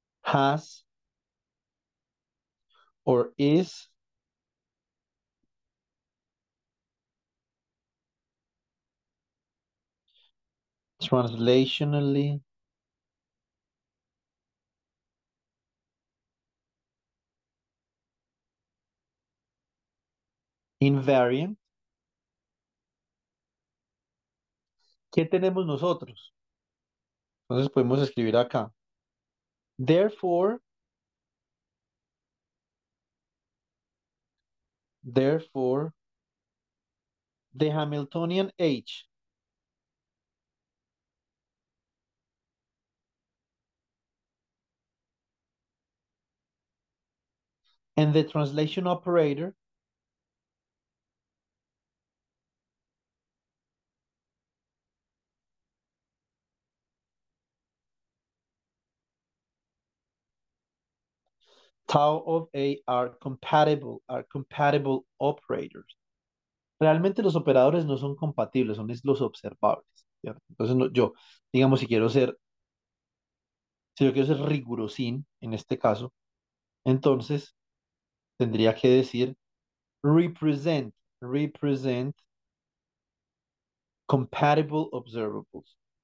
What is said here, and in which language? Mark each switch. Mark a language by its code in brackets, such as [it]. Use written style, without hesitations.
[en] has or is translationally invariant, [es] ¿qué tenemos nosotros? Entonces podemos escribir acá. [en] Therefore, the Hamiltonian H and the translation operator tau of A are compatible operators. [es] Realmente los operadores no son compatibles, son es los observables, ¿cierto? Entonces yo, digamos, si yo quiero ser rigurosín en este caso, entonces tendría que decir [en] represent compatible observables.